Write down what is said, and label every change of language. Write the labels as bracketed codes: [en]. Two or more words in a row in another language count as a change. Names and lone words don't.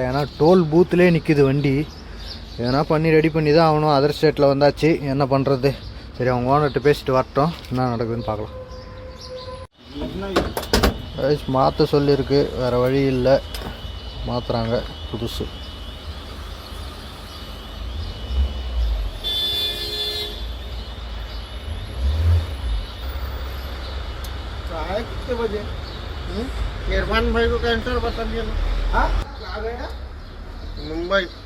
[ta] ஏன்னா [en] toll boothulaye [ta] நிற்கிது வண்டி. எதனா பண்ணி ரெடி பண்ணி தான் ஆகணும். [en] other stateil [ta] வந்தாச்சு, என்ன பண்ணுறது. சரி அவங்க ஓனர்கிட்ட பேசிட்டு வரட்டும், என்ன நடக்குதுன்னு பார்க்கலாம். மாற்ற சொல்லியிருக்கு, வேறு வழி இல்லை. மாற்றுறாங்க புதுசு. [hi] कितने बजे? इरफान भाई को कैंसर बता दिया ना। हाँ आ गए ना मुंबई।